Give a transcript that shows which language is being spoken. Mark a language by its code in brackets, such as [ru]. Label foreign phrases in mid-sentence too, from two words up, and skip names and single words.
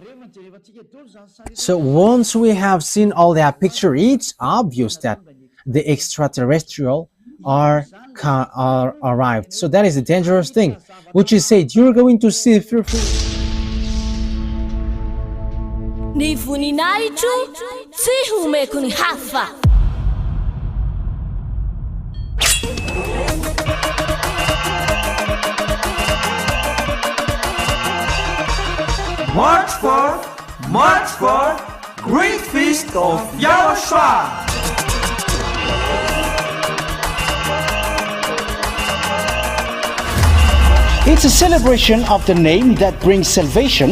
[en] So once we have seen all that picture, it's obvious that the extraterrestrial are arrived. So that is a dangerous thing, which is said you're going to see fearful. [mg] Ni voninahitro tsy homeko ny hafa. [en] March 4th, Great Feast of YAHOSHUAH. It's a celebration of the name that brings salvation,